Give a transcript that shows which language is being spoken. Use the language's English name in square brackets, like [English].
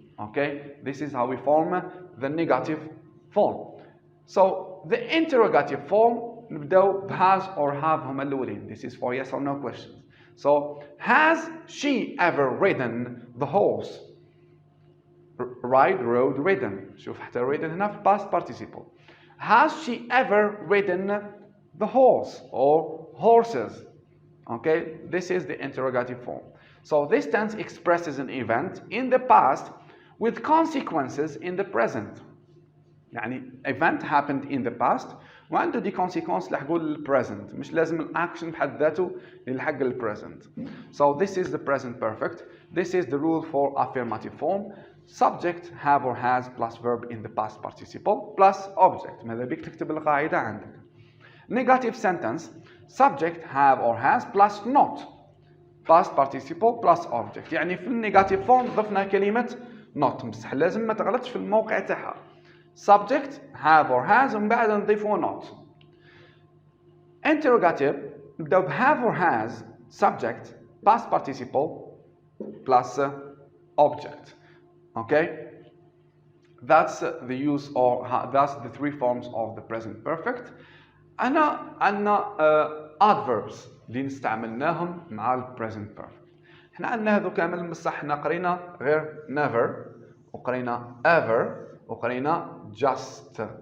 [English] Okay, this is how we form the negative form. So the interrogative form نبداو has or have [Arabic] هما الأولين. [English] This is for yes or no questions. So has she ever ridden the horse? Ride, rode, ridden. [Arabic] شوف حتى ridden هنا في past participle. [English] Has she ever ridden the horse or horses? Okay, this is the interrogative form. So this tense expresses an event in the past with consequences in the present. يعني event happened in the past [Arabic] وعنده دي [English] consequences لحقوا للpresent. [Arabic] مش لازم الأكشن بحد ذاته يلحق للpresent. [English] So this is the present perfect. This is the rule for affirmative form. Subject have or has plus verb in the past participle plus object. [Arabic] ماذا بيك تكتب القاعدة عندك. [English] Negative sentence. Subject have or has plus not. Past participle plus object. [Arabic] يعني في النيجاتيف فورم ضفنا كلمة not. بصح لازم ما تغلطش في الموقع تاعها. [English] Subject have or has [Arabic] ومن بعد نضيفوا [English] not. Interrogative [Arabic] نبداو ب [English] have or has subject past participle plus object. Okay, that's the use or that's the three forms of the present perfect. [Arabic] عندنا adverbs اللي نستعملناهم مع ال present perfect. احنا عندنا هذو كامل بصح احنا قرينا غير never وقرينا ever وقرينا just.